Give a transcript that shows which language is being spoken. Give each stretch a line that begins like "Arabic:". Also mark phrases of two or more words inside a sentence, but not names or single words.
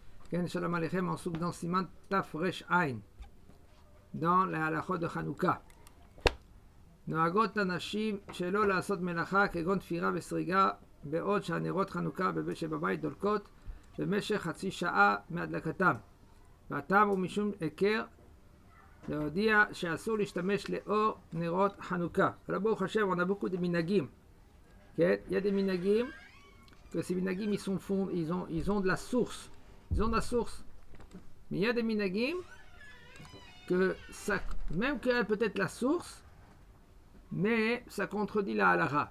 Hebrew: כן שלום עליכם,
French: on souffle dans
Hebrew: סימן תר"ע,
French: dans la halachot de Hanouka.
Hebrew: נוהגות הנשים שלא לעשות מלאכה כגון תפירה וסריגה בעוד שהנרות חנוכה שבבית דולקות במשך חצי שעה מהדלקתם. והטעם הוא משום היכר להודיע שאסור להשתמש לאור נרות חנוכה. Alors ברוך השם,
French: on a beaucoup de minagim. Il y a des minagim que ces minagim ils ont de la source. Ils ont de la source. Mais il y a des minagim que ça, même qu'il y a peut-être la source, mais ça contredit la halakha.